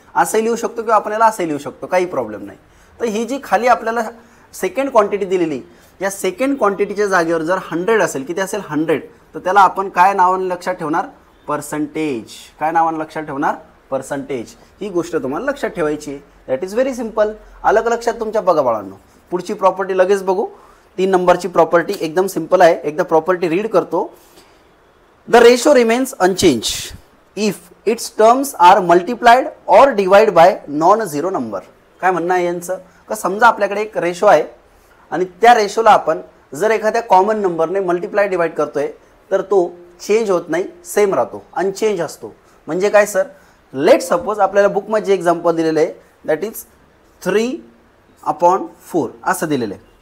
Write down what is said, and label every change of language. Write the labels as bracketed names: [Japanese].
[Marathi] असंही लिहू शकतो किंवा आपण याला असंही लिहू शकतो, काही प्रॉब्लेम नाही. तर ही जी खाली आपल्याला सेकंड क्वांटिटी दिलेली, या सेकंड क्वांटिटीच्या जागेवर जर 100 असेल, किती असेल 100, तर त्याला आपण काय नावाने लक्षात ठेवणार, पर्सेंटेज. काय नावाने लक्षात ठेवणार, पर्सेंटेज. ही गोष्ट तुम्हाला लक्षात ठेवायची आहे. [English] That is very simple. [Marathi] आलं का लक्षात तुमच्या. बघा बाळांनो, पुढची प्रॉपर्टी लगेच बघू. 3 नंबरची प्रॉपर्टी एकदम सिंपल आहे. एकदा प्रॉपर्टी रीड करतो. [English] The ratio remains unchanged if its terms are multiplied or divide by non zero number. [Marathi] काय म्हणणं आहे यांचं, का समजा आपल्याकडे एक रेशो आहे आणि त्या रेशोला आपण जर एखाद्या कॉमन नंबरने मल्टिप्लाय डिवाइड करतोय तर तो चेंज होत नाही, सेम राहतो, अनचेंज असतो. म्हणजे काय सर, [English] let suppose [Marathi] आपल्याला बुकमध्ये एक्झाम्पल दिलेलं आहे दॅट इज 3/4 असं दिलेलं आहे.